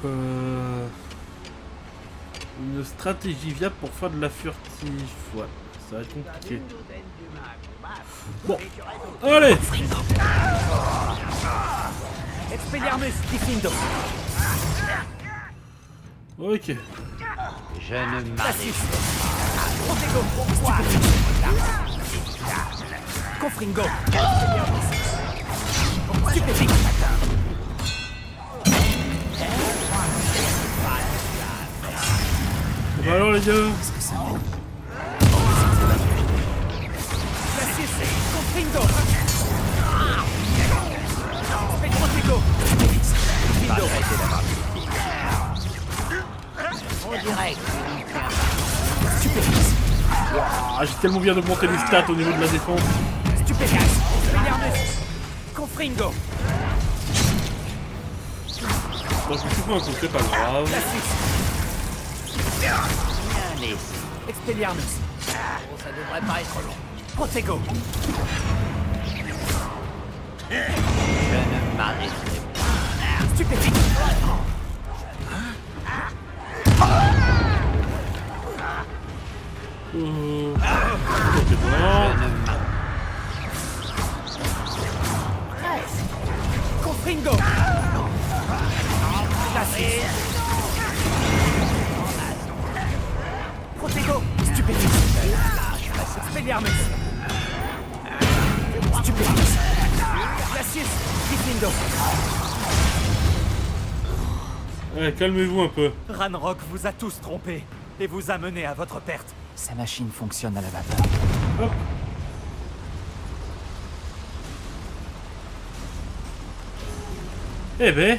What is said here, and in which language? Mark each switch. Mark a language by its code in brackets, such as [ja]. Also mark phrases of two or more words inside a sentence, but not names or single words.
[fr] Une stratégie viable pour faire de la furtive. Ouais, ça va être compliqué. Bon, allez. Expelliarmus. Gryffindor. Ok. Je ne m'arrête Protego. Confringo. Stupefix. Bah alors les gars. Glacius. Confringo. Protego. Gryffindor. on dirait. Stupefix. Ah, j'ai tellement bien augmenté les stats au niveau de la défense. Stupefix. Expelliarmus. Confringo. Donc je suis pas un coup, c'est pas grave. Glacius. Allez, Expelliarmus. bon, ça devrait pas être long. Protego. Je ne m'arrêterai pas. Stupefix. Ok, bon. Je ne m'arrêterai Confringo. Glacius. Protego. Stupefix. Expelliarmus. Stupéfix. Glacius, Gryffindor. Ouais, calmez-vous un peu. Ranrock vous a tous trompés et vous a mené à votre perte. Sa machine fonctionne à la vapeur. Hop. Eh ben,